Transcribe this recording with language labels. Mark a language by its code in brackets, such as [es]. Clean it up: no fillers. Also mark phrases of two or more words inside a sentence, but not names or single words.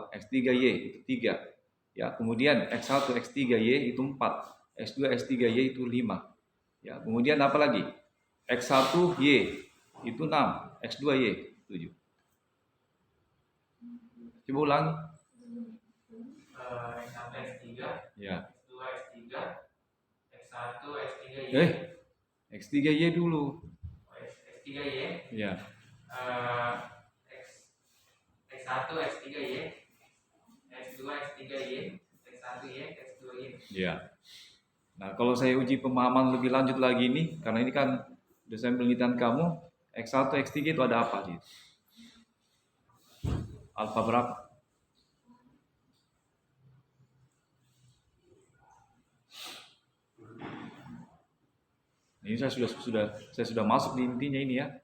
[id] X3Y itu 3. Ya, kemudian X1, X3Y itu 4. X2, X3Y itu 5. Ya, kemudian apa lagi? X1Y itu 6. X2Y 7. Coba ulang. X1, X3. Ya. X2, X3. X1, X3Y. X3Y dulu. X3Y. Ya. X1, X3Y. X2, X3Y. X1Y, X2Y. Ya. Nah, kalau saya uji pemahaman lebih lanjut lagi nih, karena ini kan desain penelitian kamu, X1, X3 itu ada apa sih? Alfa berapa? Ini saya sudah masuk di intinya ini ya.